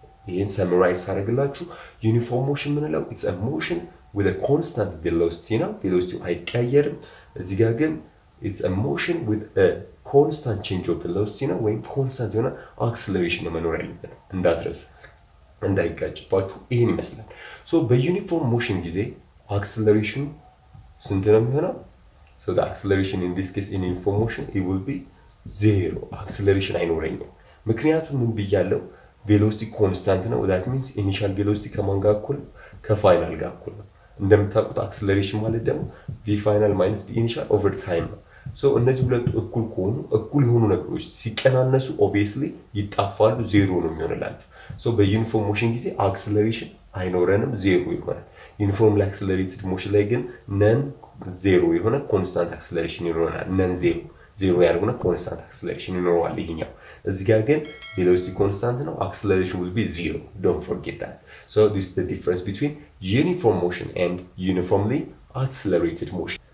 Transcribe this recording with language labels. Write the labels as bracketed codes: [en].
[am] ይሄን ሰምራይዝ አደርግላችሁ ዩኒፎርም ሞሽን ምንለው [en] it's a motion with a constant velocity [am] ነው። ቬሎሲቲው አይቀየርም። እዚህ ጋር ግን [en] it's a motion with a constant change of velocity [am] ነው፣ ወይም ኮንስታንት የሆነ አክሰለሬሽን ነው መኖር ያለበት። እንዳትረሱ እንዳይጋጭባችሁ። ይሄን ይመስላል። በዩኒፎርም ሞሽን ጊዜ አክሰለሬሽኑ ስንት ነው የሚሆነው? [en] the acceleration in this case in uniform motion it will be 0 [am] አክሰለሬሽን አይኖረኝም። ምክንያቱም ምን ብያለው? ቬሎሲቲ ኮንስታንት ነው። that means ኢኒሻል ቬሎሲቲ ከማን ጋር እኩል? ከፋይናል ጋር እኩል ነው። እንደምታውቁት አክሰለሬሽን ማለት ደግሞ v ፋይናል ማይነስ v ኢኒሻል ኦቨር ታይም ነው። እነዚህ ሁለቱ እኩል ከሆኑ እኩል የሆኑ ነገሮች ሲቀናነሱ ኦብቪየስሊ ይጣፋሉ፣ 0 ነው የሚሆንላችሁ። በዩኒፎርም ሞሽን ጊዜ አክሰለሬሽን አይኖረንም፣ 0 ይሆናል። ዩኒፎርም ላይ አክሰለሬትድ ሞሽን ላይ ግን ነን 0 የሆነ ኮንስታንት አክሰለሬሽን ይኖረናል። ነን 0 ያልሆነ ኮንስታንት አክሰለሬሽን ይኖረዋል ይሄኛው። እዚህ ጋር ግን ቬሎሲቲ ኮንስታንት ነው፣ አክሰለሬሽን will be 0. [en] don't forget that. This is the difference between uniform motion and uniformly accelerated motion.